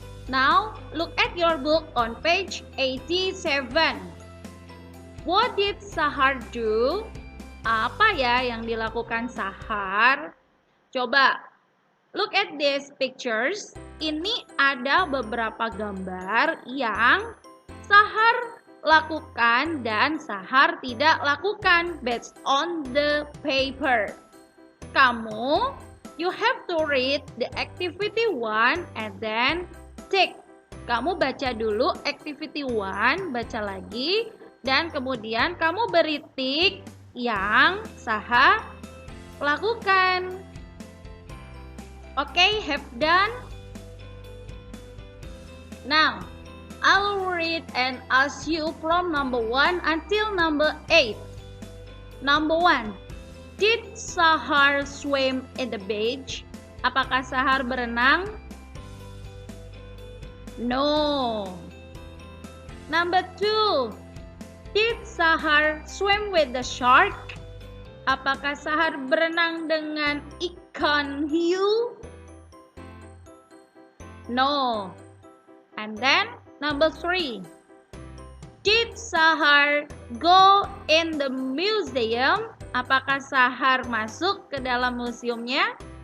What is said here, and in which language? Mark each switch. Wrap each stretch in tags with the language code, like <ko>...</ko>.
<en>Now, look at your book on page 87. What did Sahar do?</en> <id>Apa ya yang dilakukan Sahar? Coba,</id> <en>look at these pictures.</en> <id>Ini ada beberapa gambar yang Sahar lakukan dan Sahar tidak lakukan</id> <en>based on the paper. Kamu, you have to read the activity 1 and then tick.</en> <id>Kamu baca dulu activity 1, baca lagi, dan kemudian kamu beri tick yang Sahar lakukan.</id> <en>Okay, have done? Now, I'll read and ask you from number 1 until number 8. Number 1. Did Sahar swim in the beach?</en> <id>Apakah Sahar berenang?</id> <en>No. Number 2. Did Sahar swim with the shark?</en> <id>Apakah Sahar berenang dengan ikan hiu?</id> <en>No. And then number 3. Did Sahar go in the museum?</en> <id>Apakah Sahar masuk ke dalam museumnya?</id>